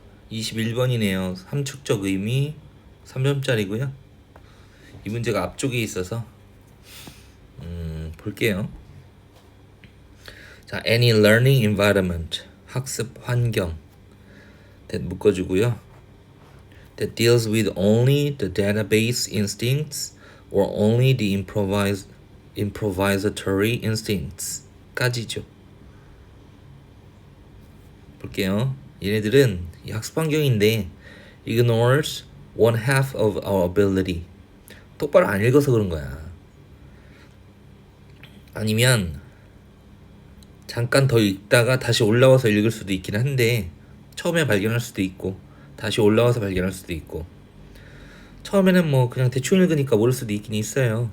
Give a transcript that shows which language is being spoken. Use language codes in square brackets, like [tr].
[ko] 21번이네요. 함축적 의미 3점짜리고요. 이 문제가 앞쪽에 있어서 볼게요. 자, [en] any learning environment [ko] 학습 환경 that 묶어주고요. [en] that deals with only the database instincts or only the improvisatory instincts [ko] 까지죠. 볼게요. 얘네들은 이 학습 환경인데 [en] ignores one half of our ability. [ko] 똑바로 안 읽어서 그런 거야. 아니면 잠깐 더 읽다가 다시 올라와서 읽을 수도 있긴 한데 처음에 발견할 수도 있고 다시 올라와서 발견할 수도 있고 처음에는 뭐 그냥 대충 읽으니까 모를 수도 있긴 있어요.